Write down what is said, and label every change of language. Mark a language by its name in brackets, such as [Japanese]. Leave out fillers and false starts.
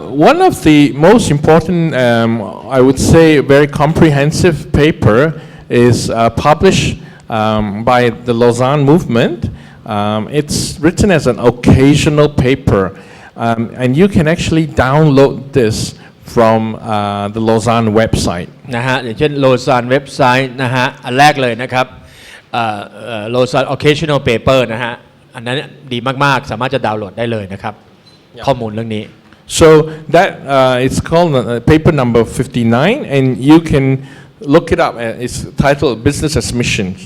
[English] One of the most important, I would say, very comprehensive paper is published by the Lausanne movement. It's written as an occasional paper, and you can actually download this from the Lausanne website. [Thai] นะฮะอย่างเช่นโลซานเว็บไซต์นะฮะอันแรกเลยนะครับโลซาน [English] occasional paper [Thai] นะฮะอันนั้นดีมากๆสามารถจะดาวน์โหลดได้เลยนะครับข้อมูลเรื่องนี้ [English] So that it's called paper number 59, and you can look it up. It's titled Business as Mission.